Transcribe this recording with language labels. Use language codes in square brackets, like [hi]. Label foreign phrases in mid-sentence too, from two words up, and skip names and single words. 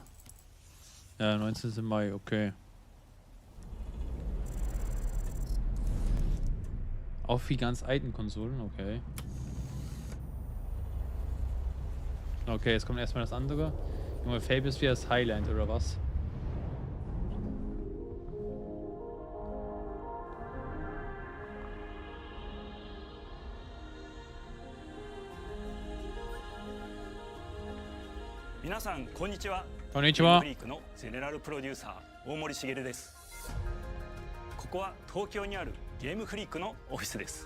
[de] Ja, 19. Mai, okay. Auch für ganz alten Konsolen, okay. Okay, jetzt kommt erstmal das andere. Junge, Fable ist wie das Highland oder was? [ja] 皆さんこんにちは。こんにちは。ゲームフリークのゼネラルプロデューサー大森茂です。ここは東京にあるゲームフリークのオフィスです。